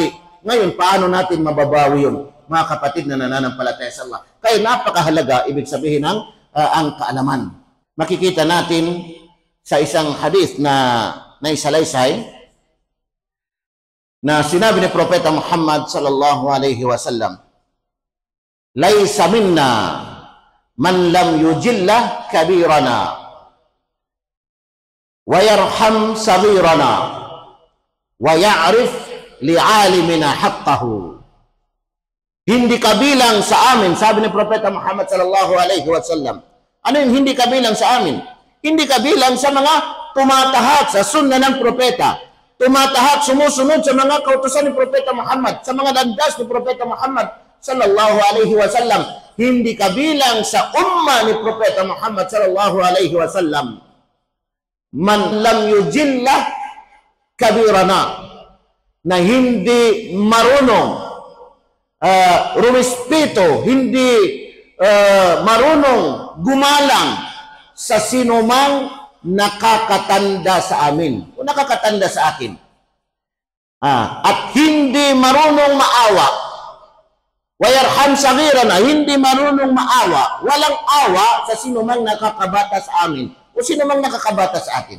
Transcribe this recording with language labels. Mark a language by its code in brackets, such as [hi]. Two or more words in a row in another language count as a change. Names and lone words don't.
[tl] Ngayon, paano natin mababawi yun? Mga kapatid na nananampalataya sa Allah. Kaya napakahalaga, ibig sabihin ang kaalaman. Makikita natin sa isang hadith na naisalaysay na sinabi ni Propeta Muhammad [ar] صلى الله عليه وسلم, "ليس منا من لم يجل كبيرنا ويرحم صغيرنا ويعرف لعالمنا حقه." [tl] Hindi kabilang sa amin, sabi ni Propeta Muhammad [ar] صلى الله عليه وسلم. [tl] Ano yung hindi kabilang sa amin? Hindi kabilang sa mga tumatahat sa sunna ng propeta, tumatahat, sumusunod sa mga kautusan ni Propeta Muhammad, sa mga landas ni Propeta Muhammad [ar] صلى الله عليه وسلم. [tl] Hindi kabilang sa umma ni Propeta Muhammad [ar] صلى الله عليه وسلم من لم يجل كبيرنا, [tl] na hindi marunong rumispeto, hindi marunong gumalang sa sinumang nakakatanda sa amin o nakakatanda sa akin, at hindi marunong maawa [ar] ويرحم صغيرنا, [tl] hindi marunong maawa, walang awa sa sinumang nakakabata sa amin o sinumang nakakabata sa atin.